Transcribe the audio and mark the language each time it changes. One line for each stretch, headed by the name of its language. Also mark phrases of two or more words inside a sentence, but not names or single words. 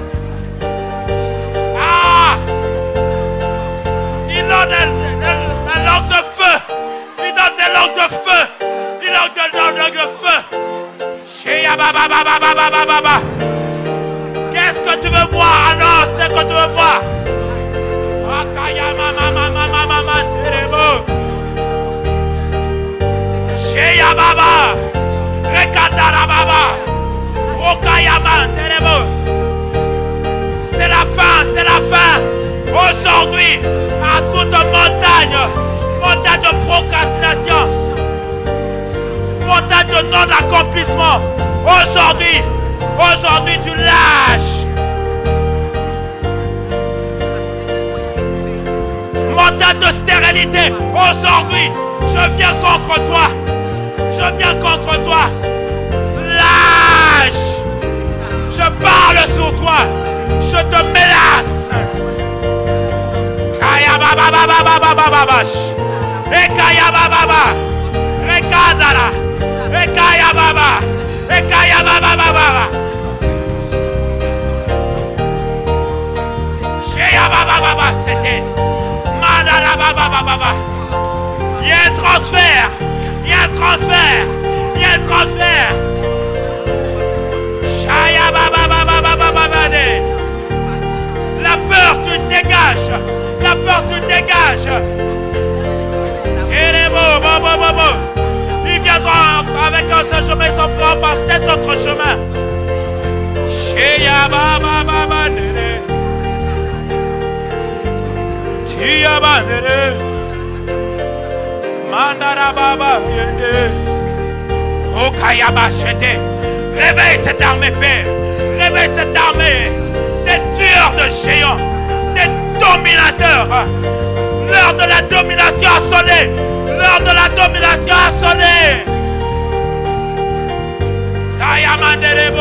French: Ah, il donne la langue de feu. Il donne des langues de feu. Il donne des langues de feu. Qu'est-ce que tu veux voir? Annonce ce que tu veux voir. Akayama mama mama mama terebo. Sheya baba. Rekandara baba. Okayama terebo. C'est la fin, c'est la fin. Aujourd'hui, à toute montagne, montagne de procrastination, montagne de non-accomplissement. Aujourd'hui tu lâches. Montagne de stérilité. Aujourd'hui, je viens contre toi. Je viens contre toi. Lâche. Je parle sur toi. Je te mélasse. Kaya baba baba baba baba bash. Ekaya baba baba. Rekadara. Ekaya baba. Ekaya baba baba. Sheya baba baba c'était. Madara baba baba. Il y a un transfert. Il y a un transfert. Il y a un transfert. Shaya baba baba baba baba. La peur tu dégages. La peur tu dégages. Il viendra avec un seul chemin, il s'en fera par cet autre chemin. Sheya baba baba nene. Tia banere. Mandara baba yende. Okayaba chete. Réveille cette armée, Père. Réveille cette armée. Des tueurs de géants. Des dominateurs. L'heure de la domination a sonné. L'heure de la domination a sonné. Tayamandelebo.